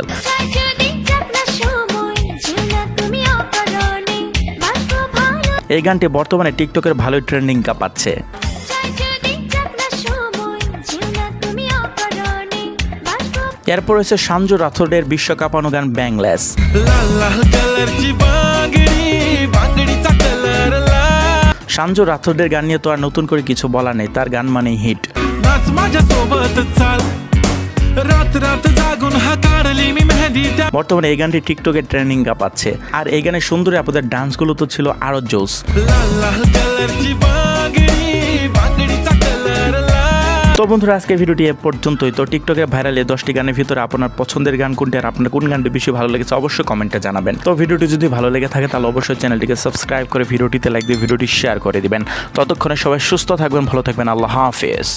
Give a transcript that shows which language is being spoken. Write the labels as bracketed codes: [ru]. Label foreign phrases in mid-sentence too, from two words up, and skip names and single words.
[bn] চাই যদি যাক না সময় যেও না তুমি অকারণে। বাসবো ভালো এই গানটি বর্তমানে টিকটকের ভালোই ট্রেন্ডিং কাঁপাচ্ছে। চাই যদি যাক না সময় যেও না তুমি অকারণে। বাসবো এরপর রয়েছে সঞ্জু রাথোডের বিশ্বকাপানো গান ব্যাংলেস। [mr] लाल लाल कलरची बांगडीचा कलर लाल [bn] সঞ্জু রাথোডের গান নিয়ে তো আর নতুন করে কিছু বলা নেই, তার গান মানেই হিট। [mr] नाच माझ्या सोबत चाल रात रात जागून हाकाडली मी मेहंदी त्या [bn] বর্তমানে এই গানটি টিকটকে ট্রেন্ডিং কাঁপাচ্ছে। আর এই গানে সুন্দরী আপুদের ডান্সগুলো তো ছিল আরো জোস। [mr] लाल लाल कलरची बांगडीचा कलर लाल। [bn] তো বন্ধুরা, আজকে ভিডিওটি এ পর্যন্তই। তো টিকটকে ভাইরাল এই 10টি গানের ভিতরে আপনার পছন্দের গান কোনটি আর আপনার কোন গানটি বেশি ভালো লেগেছে অবশ্যই কমেন্টে জানাবেন। তো ভিডিওটি যদি ভালো লেগে থাকে তাহলে অবশ্যই চ্যানেলটিকে সাবস্ক্রাইব করে ভিডিওটিতে লাইক দিয়ে ভিডিওটি শেয়ার করে দিবেন। ততক্ষণে সবাই সুস্থ থাকবেন, ভালো থাকবেন। আল্লাহ হাফেজ।